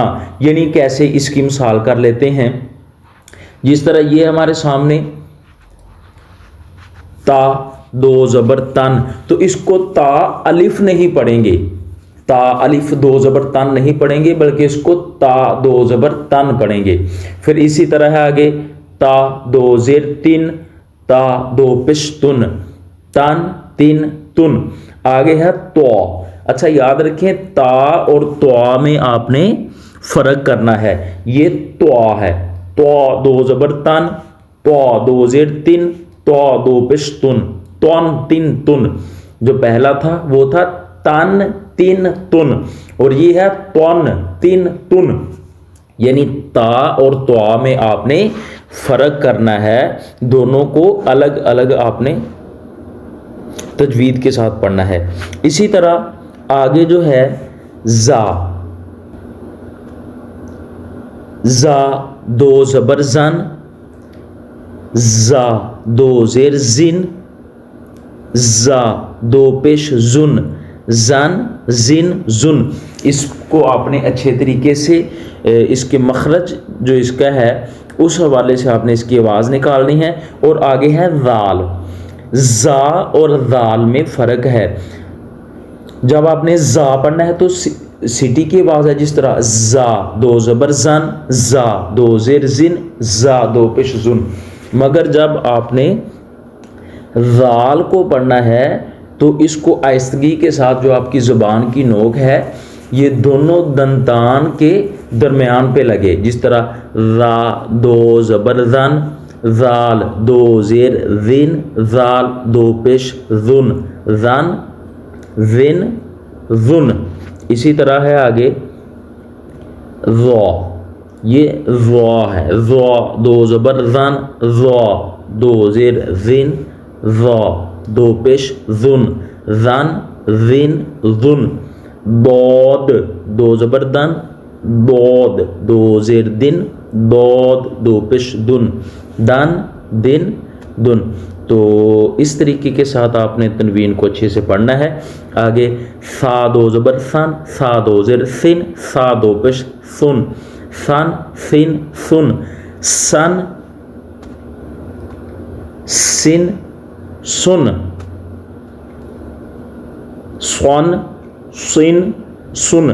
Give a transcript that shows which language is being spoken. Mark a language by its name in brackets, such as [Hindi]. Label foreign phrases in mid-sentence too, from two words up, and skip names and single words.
[Urdu] یعنی کیسے، اس کی مثال کر لیتے ہیں۔ جس طرح یہ ہمارے سامنے تا، دو زبر تن، تو اس کو تا الف نہیں پڑھیں گے، تا الف دو زبر تن نہیں پڑھیں گے بلکہ اس کو تا دو زبر تن پڑھیں گے۔ پھر اسی طرح ہے آگے تا دو زیر تن تا دو پیش تن تن تن تن. آگے ہے تو. اچھا یاد رکھیں تا اور توا میں آپ نے فرق کرنا ہے. یہ توا ہے, تو دو زبر تن, تو دو زیر تن, تو دو پیش تن, تن تن تن. جو پہلا تھا وہ تھا تن تن تن, اور یہ ہے تن تن تن. یعنی تا اور توا میں آپ نے فرق کرنا ہے, دونوں کو الگ الگ آپ نے تجوید کے ساتھ پڑھنا ہے. اسی طرح آگے جو ہے زا, زا دو زبر زن, زا دو زیر زن, زا دو پیش زن, زن زن زن. اس کو آپ نے اچھے طریقے سے اس کے مخرج جو اس کا ہے اس حوالے سے آپ نے اس کی آواز نکالنی ہے. اور آگے ہے ذال. زا اور ذال میں فرق ہے. جب آپ نے زا پڑھنا ہے تو سٹی کی آواز ہے, جس طرح زا دو زبر زن, زا دو زیر زن, زا دو پیش زن. مگر جب آپ نے ذال کو پڑھنا ہے تو اس کو آہستگی کے ساتھ, جو آپ کی زبان کی نوک ہے یہ دونوں دندان کے درمیان پہ لگے, جس طرح را دو زبر زن, ذال دو زیر زن, ذال دو پیش زن, زن زن زن. اسی طرح ہے آگے ذا, یہ ذا ہے, ذا دو زبر زن, ذا دو زیر زن, ذا دو پیش زن, زن زن زن. دود دو زبر دن, دود دو زیر دن, دود دو پیش دن, دن دن دن. تو اس طریقے کے ساتھ آپ نے تنوین کو اچھے سے پڑھنا ہے. آگے سا دو زبر سن, سا دو زیر سن, سا دو پیش سن, سن سن سن. سن سن سن, سن سن سن.